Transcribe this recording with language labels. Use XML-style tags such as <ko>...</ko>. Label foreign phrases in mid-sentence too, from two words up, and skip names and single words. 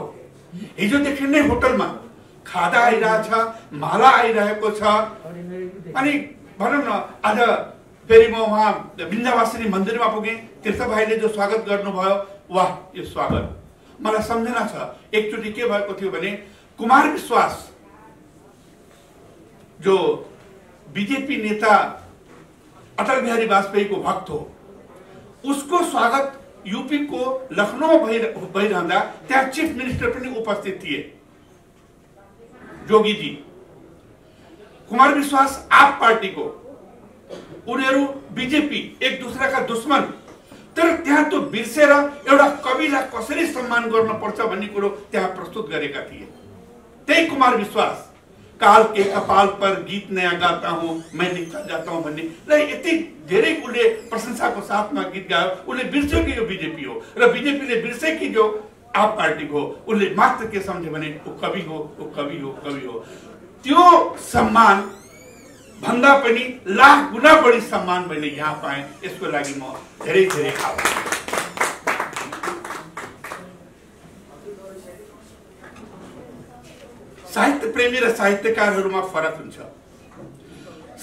<ne>हिजोदेखि नै होटलमा खादा आइरहेछ, माला आइरहेको छ, अनि भनौँ न आज फेरि म वहाँ विन्ध्यवासिनी मन्दिरमा पुगेँ, तीर्थ भाइले जो स्वागत गर्नुभयो, वाह यो स्वागत मलाई सम्झना छ। एकचोटि के भएको थियो भने कुमार विश्वास जो बीजेपी नेता अटल बिहारी वाजपेयीको भक्त हो, उसको स्वागत यूपी को लखनऊ भइरहँदा त्यहाँ</ne> <en>chief minister</en> <ne>पनि उपस्थित थिए, जोगी जी।</ne> <hi>कुमार विश्वास आप पार्टी को, उनीहरू बीजेपी, एक दूसरा का दुश्मन,</hi> <ne>तर त्यहाँ तो बिर्सेर एउटा कविलाई कसरी सम्मान गर्नुपर्छ भन्ने कुरो त्यहाँ प्रस्तुत गरेका थिए। त्यही कुमार विश्वास</ne> <hi>काल के कपाल पर गीत नया गाता हूं मैं लिखता जाता हूं</hi> <ne>भन्ने र यति धेरै उले प्रशंसाको साथमा गीत गायो। उले बिर्स्यो कि यो बीजेपी हो र बीजेपीले बिर्से कि जो आप पार्टी हो। उले मात्र के सम्झे भने ऊ कवि हो, ऊ कवि हो, कवि हो। त्यो सम्मान भन्दा पनि लाख गुना बढी सम्मान मैले यहाँ पाएँ। यसको लागि म धेरै धेरै आभारी। साहित्य प्रेमी र साहित्यकारहरूमा फरक हुन्छ।</ne>